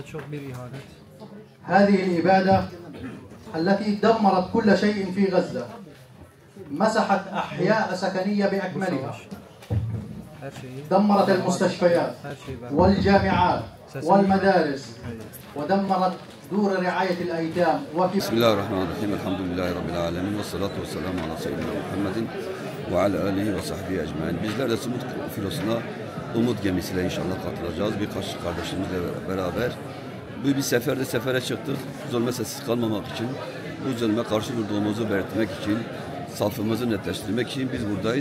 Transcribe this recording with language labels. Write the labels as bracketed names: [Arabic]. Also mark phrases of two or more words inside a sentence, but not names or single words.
[Arabic] هذه الإبادة التي دمرت كل شيء في غزة، مسحت أحياء سكنية بأكملها، دمرت المستشفيات والجامعات والمدارس، ودمرت دور رعاية الأيتام. بسم الله الرحمن الرحيم. الحمد لله رب العالمين والصلاة والسلام على سيدنا محمد وعلى آله وصحبه أجمعين. [Turkish] Bizler de Sumut filosuna umut gemisiyle inşallah katılacağız. Birkaç kardeşimizle beraber. Bu bir sefere çıktık. Zulme sessiz kalmamak için, bu zulme karşı durduğumuzu belirtmek için, safımızı netleştirmek için biz buradayız.